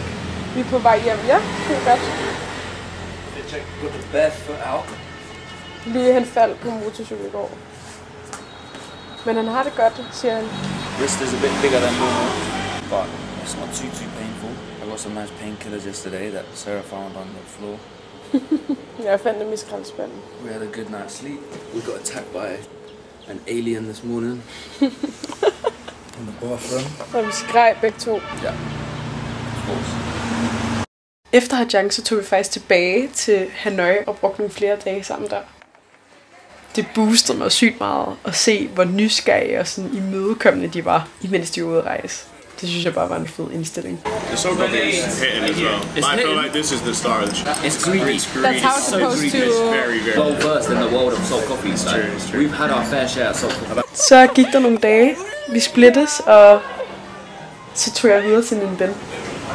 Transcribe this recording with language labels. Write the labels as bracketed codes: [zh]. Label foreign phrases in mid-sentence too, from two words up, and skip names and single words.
[da] Vi er på vej hjem. Ja, det er godt. [en] Fit check. Got the bare foot out. [da] Louis han faldt på motorcykel i går. Men han har det godt, siger han. [en] Wrist is a bit bigger than normal, but it's not too painful. I got some nice painkillers yesterday that Sarah found on the floor. [da] Jeg fandt dem i skraldespanden. [en] We had a good night's sleep. We got attacked by an alien this morning. In the bathroom. [da] Og vi skreg begge to. Ja. Efter Hajang, så tog vi faktisk tilbage til Hanoi og brugte nogle flere dage sammen der. Det boostede mig sygt meget at se, hvor nysgerrige og sådan imødekommende de var, imens de var ude at rejse. Det synes jeg bare var en fed indstilling. [en] The soul coffee is hitting as well. But I feel like this is the star of the show. It's greedy. That's how it's supposed to. It's very, very Well versed in the world of salt coffee, so we've had our fair share of salt coffee. [da] Så gik der nogle dage, vi splittes, og så tog jeg videre til min ven.